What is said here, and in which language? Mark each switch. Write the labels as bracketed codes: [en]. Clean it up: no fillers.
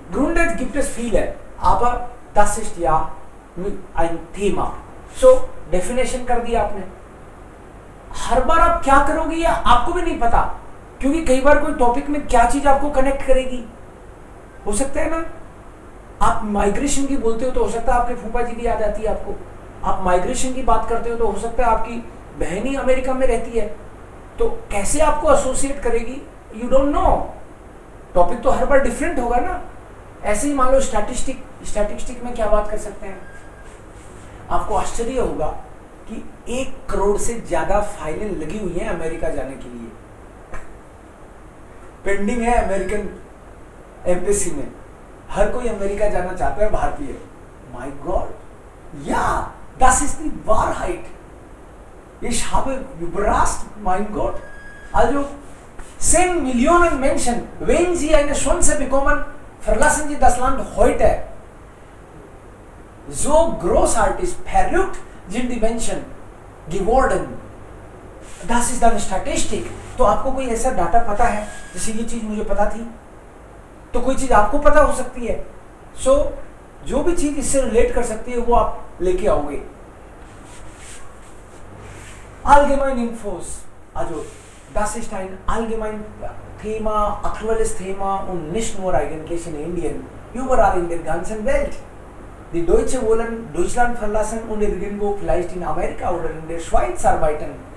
[de] Gründe gibt es viele, aber das ist ja ein Thema. [hi] So definition कर दिया आपने। हर बार आप क्या करोगे या आपको भी नहीं पता, क्योंकि कई बार कोई टॉपिक में क्या चीज आपको कनेक्ट करेगी। हो सकता है ना, आप माइग्रेशन की बोलते हो तो हो सकता है आपके फूफा जी की याद आती है आपको। आप माइग्रेशन की बात करते हो तो हो सकता है आपकी बहन ही अमेरिका में रहती है, तो कैसे आपको एसोसिएट करेगी, [en] You don't know. [hi] टॉपिक तो हर बार डिफरेंट होगा ना। ऐसे ही मान लो स्टैटिस्टिक में क्या बात कर सकते हैं, आपको आश्चर्य होगा कि 1 करोड़ से ज्यादा फाइलें लगी हुई हैं अमेरिका जाने के लिए, पेंडिंग है अमेरिकन एम्बेसी में। हर कोई अमेरिका जाना चाहता है भारतीय। [en] my God, [de] ja, das ist die Wahrheit. Ich habe überrascht, mein Gott. Also 10 Millionen Menschen, wenn sie eine Chance bekommen, verlassen sie das Land heute. So großartig, verrückt sind die Menschen geworden. Das ist eine Statistik. [hi] तो आपको कोई ऐसा data पता है, जैसे ये चीज मुझे पता थी, तो कोई चीज आपको पता हो सकती है। सो जो भी चीज इससे रिलेट कर सकती है वो आप लेके आओगे। [de] Allgemein Infos, also das ist ein allgemein Thema, aktuelles Thema und nicht nur eigentlich in Indien, überall in der ganzen Welt. Die Deutsche wollen Deutschland verlassen und irgendwo vielleicht in Amerika oder in der Schweiz arbeiten.